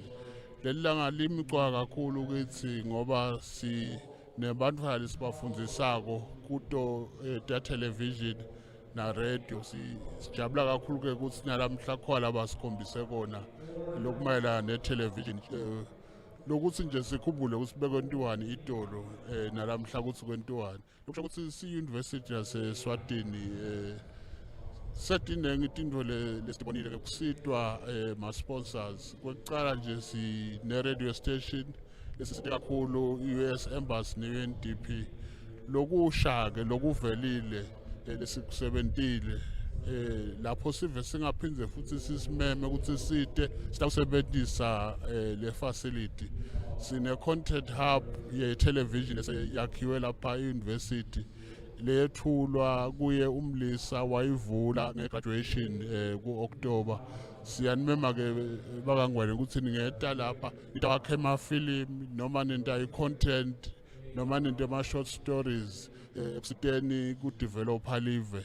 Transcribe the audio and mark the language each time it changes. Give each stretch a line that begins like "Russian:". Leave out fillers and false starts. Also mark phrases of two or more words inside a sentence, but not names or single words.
Swati: Leli langa limicwa kakhulu ukuthi ngoba nebantwana lesibafundisako kuto television na radio sijabula kakhulu ke ukuthi nalamhla khona basikhombise kona lokumayelana ne-television lokuthi nje sikhumbule ukuthi bekwentiwani itolo nalamhla ukuthi kwentiwani lokusho ukuthi si-University yaseSwatini setinengi tintfo lesitibonile kusitwa ma-sponsors. Kwekucala nje sine-
English: radio station
Swati: lesisite kakhulu i-US Embassy ne-UNDP lokusha-ke lokuvelile lesikusebentile lapho sive singaphindze futhi sisimeme ukuthi sitawusebentisa le facility. Sine
English: content hub
Swati: ye-television yakhiwe lapha e-university lethulwa kuye umlisa wayivula nge-graduation ku-October. Siyanimema-ke bakangwele ukuthi ningeta lapha nitawakhe amafilimu noma nenta i-content noma nenta ama-
English: short stories
Swati: ekusiteni ku-developer live.